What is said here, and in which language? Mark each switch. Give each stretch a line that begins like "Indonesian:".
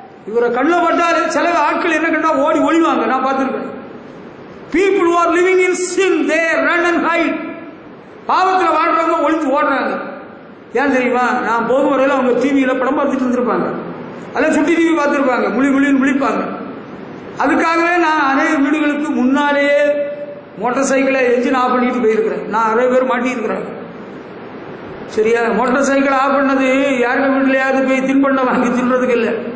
Tamil: இவரை கண்ணில் பட்டாரு சில ஆட்கள் என்ன கண்டா ஓடி ஒளிவாங்க. நான் பார்த்துருக்கேன்.
English: People who are living in sin, they run and hide.
Tamil: பாவத்தில் வாழ்றவங்க ஒளிஞ்சு ஓடுறாங்க. ஏன் தெரியுமா? நான் போகும் வரையில் அவங்க டிவியில் படம் பார்த்துட்டு இருந்திருப்பாங்க, அதில் சுட்டி டிவி பார்த்துருப்பாங்க, முழின்னு விழிப்பாங்க. அதுக்காகவே நான் அநேக வீடுகளுக்கு முன்னாலேயே மோட்டார் சைக்கிளை என்ஜின் ஆஃப் பண்ணிட்டு போயிருக்கிறேன். நான் நிறைய பேர் மாட்டியிருக்கிறேன். சரியா? மோட்டார் சைக்கிள் ஆஃப் பண்ணது யாருக்க வீட்டிலையாவது போய் தின்பண்டம் வாங்கி தின்றதுக்கு இல்லை.